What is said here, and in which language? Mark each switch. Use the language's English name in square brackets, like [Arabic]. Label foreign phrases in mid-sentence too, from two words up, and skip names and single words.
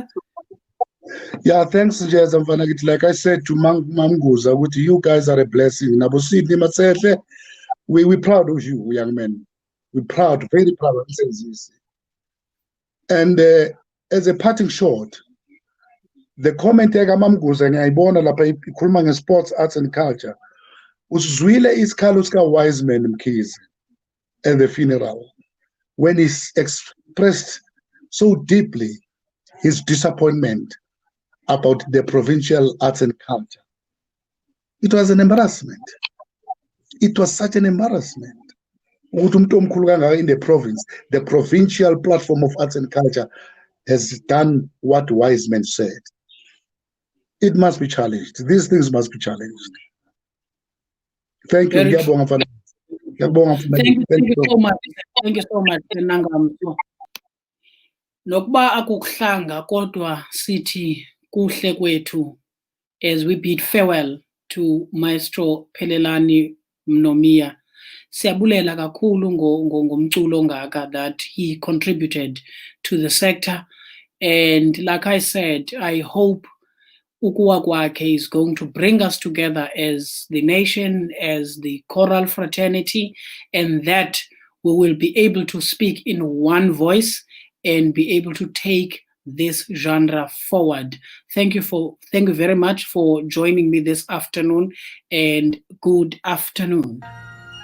[English] Yeah, thanks, Njeza. Like I said to Mamguza, you guys are a blessing. We're proud of you, young men. We're proud, very proud of you. And as a parting shot, the comment Mamguza [Zulu] ngiyayibona lapha ikhuluma nge-sports, [English] arts and culture. [Zulu] Usizwile isikhalo sika [English] Wiseman Mkhize at the funeral when he expressed so deeply his disappointment about the provincial arts and culture. It was an embarrassment. It was such an embarrassment. In the province, the provincial platform of arts and culture has done what Wiseman said. It must be challenged. These things must be challenged. Thank you. Thank you so much. Thank you so much. [Xhosa] Nokuba akukuhlanga kodwa sithi kuhle kwethu [English] as we bid farewell to [Xhosa] Maestro Phelelani Mnomia. Siyabulela kakhulu ngomculo ongaka [English] that he contributed to the sector. And like I said, I hope [Xhosa] ukuwa kwakhe [English] is going to bring us together as the nation, as the choral fraternity, and that we will be able to speak in one voice and be able to take this genre forward. Thank you very much for joining me this afternoon, and good afternoon.